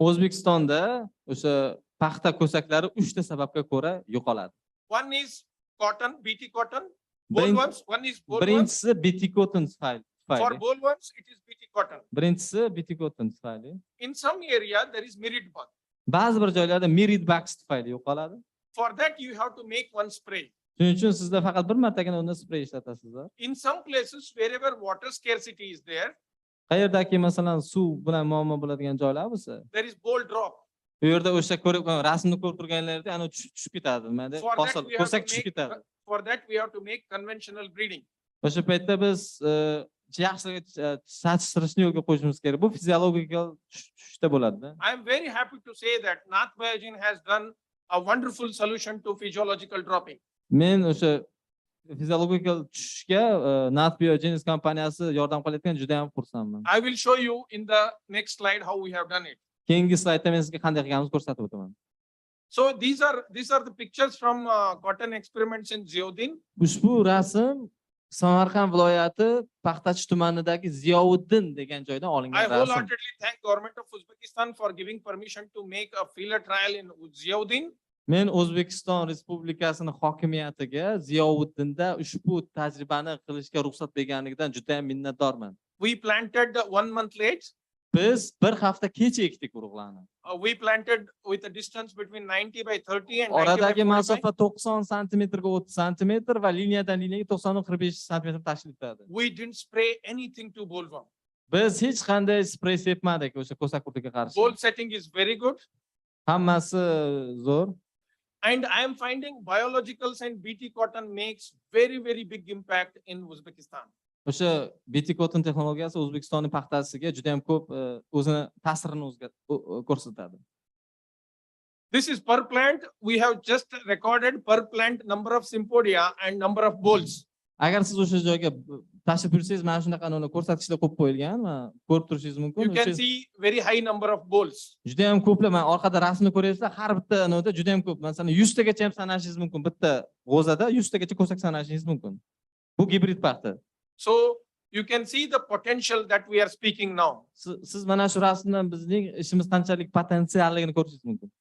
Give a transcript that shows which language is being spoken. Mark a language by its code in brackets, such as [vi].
[uz] O'zbekistonda o'sha paxta ko'saklari 3 ta sababga ko'ra yo'qoladi. [en] One is cotton, BT cotton. Bollworms, one is bollworms. [uz] Birinchisi BT cotton tufayli. [en] For bollworms, it is BT cotton. [uz] Birinchisi BT cotton tufayli. [en] In some area, there is mirid bug. [uz] Ba'zi bir joylarda mirid bugs tufayli yo'qoladi. [en] For that, you have to make one spray. [uz] Shuning uchun sizlar faqat bir martagina unda spray ishlatasizlar. [en] In some places, wherever water scarcity is there, [uz] qayerdaki masalan suv bilan muammo bo'ladigan joylar bo'lsa, [en] there is boll drop. [uz] Bu yerda o'sha ko'rib rasmni ko'rib turganlarda ana tushib ketadi. Nimada? [en] For that [uz] Hosil [en] we have [uz] ko'sak [en] to [uz] tushib [en] make, [uz] ketadi. [en] for that we have to make conventional breeding. [uz] O'sha paytda biz yaxshi chatishtirishni yo'lga qo'yishimiz kerak. Bu fiziologik tushishda bo'ladi. [en] I am very happy to say that Nath Bio-genes has done a wonderful solution to physiological dropping. [uz] Men o'sha fiziologik tushishga Nath Bio-genes kompaniyasi yordam qilayotgan juda ham xursandman. [en] I will show you in the next slide how we have done it. [uz] Keyingi slaydda men sizga qanday qilganimizni ko'rsatib o'taman. [en] So these are the pictures from cotton experiments in Ziauddin. [uz] Ushbu rasm Samarqand viloyati Paxtachi tumanidagi Ziyovuddin degan joydan [en] I [uz] olingan rasm. [en] wholeheartedly thank government of Uzbekistan for giving permission to make a field trial in Ziauddin. [uz] Men O'zbekiston Respublikasining hokimiyatiga Ziyovuddinda ushbu tajribani qilishga ruxsat berganligidan juda ham minnatdorman. [en] We planted 1 month late. [uz] Biz bir hafta kech ekdik urug'larni. [en] We planted with a distance between 90 by 30 and 90 by [uz] Oradagi [en] 45. [uz] masofa 90 santimetrga 30 santimetr va liniyadan liniyaga 90-45 santimetr tashkil etadi. [en] We didn't spray anything to bollworm. [uz] Biz hech qanday sprey sepmadik o'sha ko'sak qurtiga qarshi. [en] Boll setting is very good. [uz] Hammasi zo'r. [en] And I am finding biologicals and BT cotton makes very big impact in Uzbekistan. [uz] O'sha BT cotton texnologiyasi O'zbekistonning paxtasiga juda ham ko'p o'zini ta'sirini ko'rsatadi. [en] This is per plant. We have just recorded per plant number of sympodia and number of bolls. [uz] Agar siz o'sha joyga tashrif buyursangiz, mana shunaqa ko'rsatkichlar qo'yib qo'yilgan va ko'rib turishingiz mumkin. [en] You can see very high number of bolls. [uz] Juda ham ko'plar, mana orqada rasmni ko'ryapsizlar, har bitta nota juda ham ko'p. Masalan, 100 tagacha ham sanashingiz mumkin. Bitta g'o'zada 100 tagacha ko'sak sanashingiz mumkin. Bu gibrid paxta. [en] So you can see the potential that we are speaking now. [uz] Siz mana shu rasmdan bizning ishimiz qanchalik potensialligini ko'rishingiz mumkin.